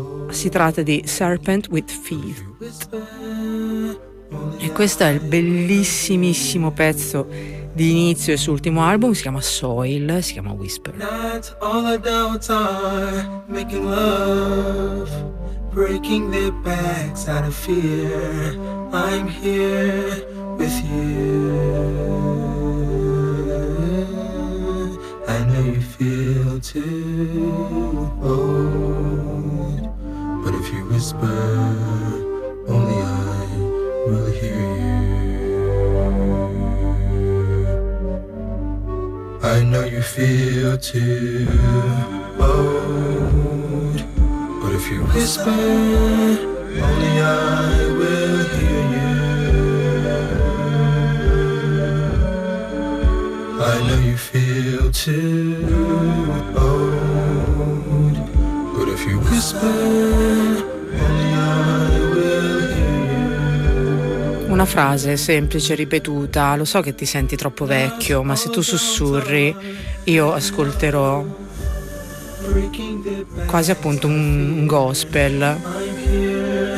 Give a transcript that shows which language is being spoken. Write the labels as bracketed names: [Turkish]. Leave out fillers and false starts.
[Italian] Si tratta di Serpent with Feet. E questo è il bellissimissimo pezzo di inizio e suo ultimo album, si chiama Soil, si chiama Whisper. [English] Nights all are downtime, making love, breaking their backs out of fear. I'm here with you. I know you feel too old, but if you whisper, only I will hear you. I know you feel too old, but if you whisper, only I will hear you. I know you feel too old, but if you whisper, only I will hear you. [Italian] Una frase semplice ripetuta, lo so che ti senti troppo vecchio, ma se tu sussurri io ascolterò, quasi appunto un gospel.